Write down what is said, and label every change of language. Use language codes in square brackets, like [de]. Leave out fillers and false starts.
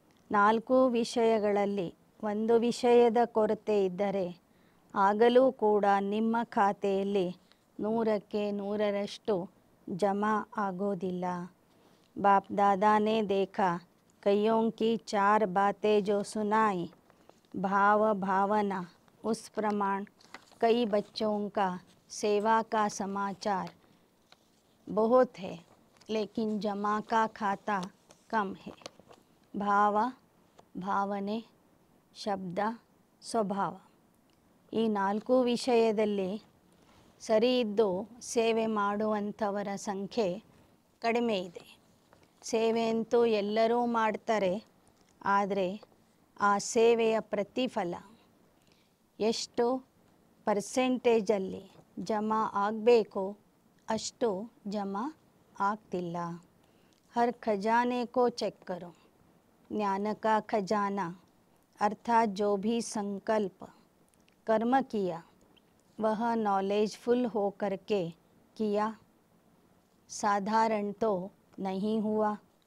[kn] 4 ವಿಷಯಗಳಲ್ಲಿ ಒಂದು ವಿಷಯದ ಕೊರತೆ ಇದ್ದರೆ ಆಗಲೂ ಕೂಡ ನಿಮ್ಮ ಖಾತೆಯಲ್ಲಿ 100ಕ್ಕೆ 100ರಷ್ಟು ಜಮಾ ಆಗೋದಿಲ್ಲ. [hi] बाप दादा ने देखा कईयों की 4 बातें जो सुनाई, भाव भावना, उस प्रमाण कई बच्चों का सेवा का समाचार बहुत है लेकिन जमा का खाता कम है. [kn] ಭಾವ, ಭಾವನೆ, ಶಬ್ದ, ಸ್ವಭಾವ, ಈ 4 ವಿಷಯದಲ್ಲಿ ಸರಿ ಇದ್ದು ಸೇವೆ ಮಾಡುವಂಥವರ ಸಂಖ್ಯೆ ಕಡಿಮೆ ಇದೆ. ಸೇವೆಯಂತೂ ಎಲ್ಲರೂ ಮಾಡ್ತಾರೆ, ಆದರೆ ಆ ಸೇವೆಯ ಪ್ರತಿಫಲ ಎಷ್ಟು ಪರ್ಸೆಂಟೇಜಲ್ಲಿ ಜಮಾ ಆಗಬೇಕು ಅಷ್ಟು ಜಮಾ ಆಗ್ತಿಲ್ಲ. [hi] हर खजाने को चेक करो. ज्ञान का खजाना अर्थात जो भी संकल्प कर्म किया वह नॉलेजफुल हो करके किया, साधारण तो नहीं हुआ.